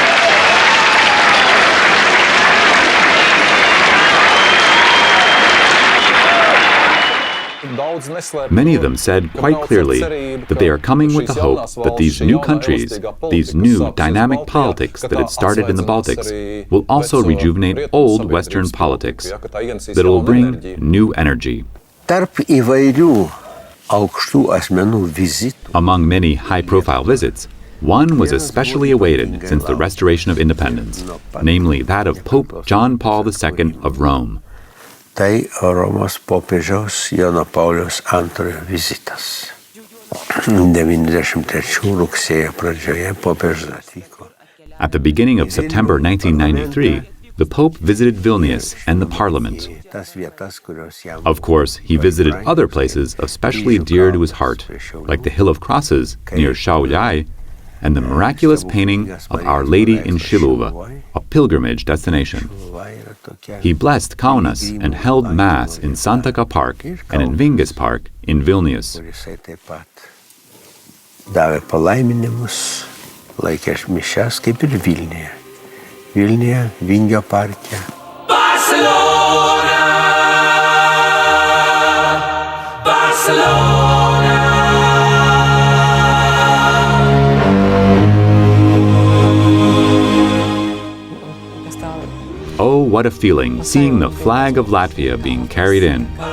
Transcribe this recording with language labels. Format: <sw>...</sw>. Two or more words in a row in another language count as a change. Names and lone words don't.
<en>Many of them said quite clearly that they are coming with the hope that these new countries, these new dynamic politics that had started in the Baltics, will also rejuvenate old Western politics, that it will bring new energy. Among many high-profile visits, one was especially awaited since the restoration of independence, namely that of Pope John Paul II of Rome.</en> <lt>Tai Romos popiežiaus Jono Pauliaus antrojo vizitas. 93 rugsėjo pradžioje popiežius atvyko.</lt> <en>At the beginning of September 1993, the Pope visited Vilnius and the Parliament. Of course, he visited other places especially dear to his heart, like the Hill of Crosses near Šiauliai and the miraculous painting of Our Lady in Šiluva, a pilgrimage destination. He blessed Kaunas and held Mass in Santaka Park and in Vingis Park in Vilnius.</en> <lt>Jisai taip pat davė palaiminimus, laikė mišias kaip ir Vilniuje. Vilniuje, Vingio parke.</lt> <en>Barcelona, Barcelona. Oh, what a feeling, seeing the flag of Latvia being carried in.</en>